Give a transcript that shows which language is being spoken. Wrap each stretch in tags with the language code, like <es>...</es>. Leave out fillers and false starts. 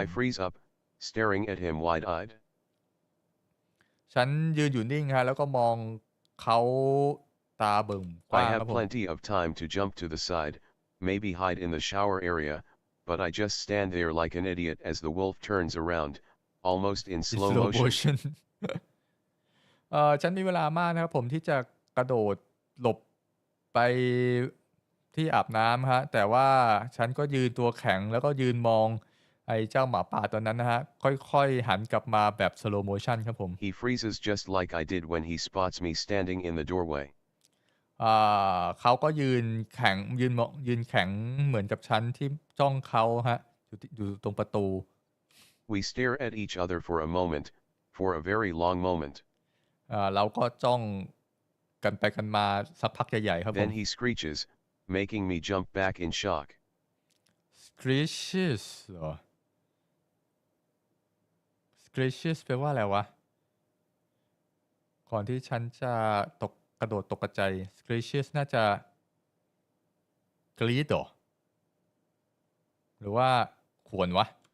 <en>I freeze up, staring at him wide-eyed.</en> <th>ฉันยืนอยู่นิ่งฮะแล้วก็มองเขาตาเบิ่งก</th> <en>I</en> <th>ว้างครั</th> <en>have</en> <th>บผม</th> <en>plenty of time to jump to the side, maybe hide in the shower area, but I just stand there like an idiot as the wolf turns around, almost in slow motion.</en> <th>ฉันมีเวลามากนะครับผมที่จะกระโดดหลบไปที่อาบน้ำฮะแต่ว่าฉันก็ยืนตัวแข็งแล้วก็ยืนมองไอ้เจ้าหมาป่าตัวนั้นนะฮะค่อยๆหันกลับมาแบบ slow motion ครับผม</th> <en>He freezes just like I did when he spots me standing in the doorway.</en> <th>เขาก็ยืนแข็งยืนแข็งเหมือนกับฉันที่จ้องเขาฮะอยู่ตรงประตู</th> <en>We stare at each other for a moment, for a very long moment.</en> <th>เราก็จ้องกันไปกันมาสักพักใหญ่ๆครับผม</th> <en>Then he screeches, making me jump back in shock.</en> <th>screeches เหรอ screeches แปลว่าอะไรวะก่อนที่ฉันจะกระโดดตกกระจาย screeches น่าจะกรี๊ดหรือว่าขวนวะ</th>